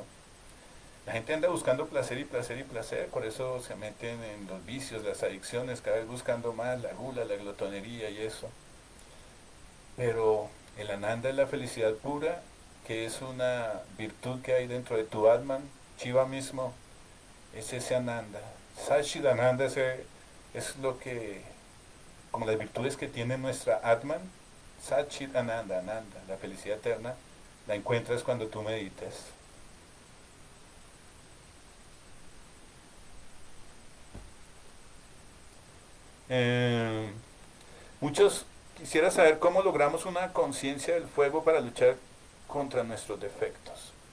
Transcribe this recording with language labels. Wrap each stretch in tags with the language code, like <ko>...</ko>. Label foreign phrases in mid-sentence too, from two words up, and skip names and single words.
<es>La gente anda buscando placer y placer y placer, por eso se meten en los vicios, las adicciones, cada vez buscando más, la gula, la glotonería y eso. Pero el ananda es la felicidad pura, que es una virtud que hay dentro de tu Atman. Shiva mismo es ese ananda. Satchidananda es lo que, como las virtudes que tiene nuestra Atman, Satchidananda, Ananda, la felicidad eterna, la encuentras cuando tú meditas. Eh, Muchos quisiera saber cómo logramos una conciencia del fuego para luchar contra nuestros defectos.</es>